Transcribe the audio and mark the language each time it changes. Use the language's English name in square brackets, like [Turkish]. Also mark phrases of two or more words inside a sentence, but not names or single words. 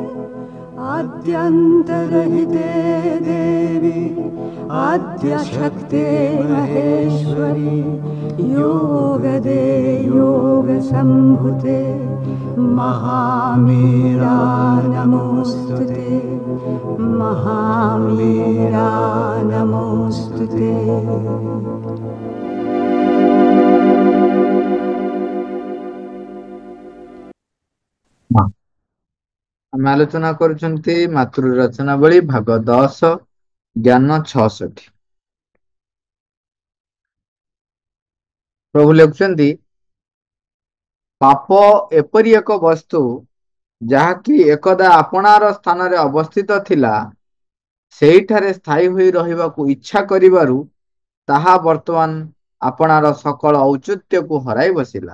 [Sanskrit] आद्यन्तरहिते देवी आद्यशक्ते महेश्वरी योगदे योगसम्भुते महामीरा नमोऽस्तुते महामीरा नमोऽस्तुते। [Odia] ଆମେ ଆଲୋଚନା କରୁଛନ୍ତି ମାତୃ ରଚନାବଳୀ ଭାଗ 10 ଜ୍ଞାନ 66। ପ୍ରଭୁ ଲେଖୁଛନ୍ତି, ପାପ ଏପରି ଏକ ବସ୍ତୁ ଯାହାକି ଏକଦା ଆପଣାର ସ୍ଥାନରେ ଅବସ୍ଥିତ ଥିଲା, ସେଇଠାରେ ସ୍ଥାୟୀ ହୋଇ ରହିବାକୁ ଇଚ୍ଛା କରିବାରୁ ତାହା ବର୍ତ୍ତମାନ ଆପଣାର ସକଳ ଔଚିତ୍ୟକୁ ହରାଇ ବସିଲା।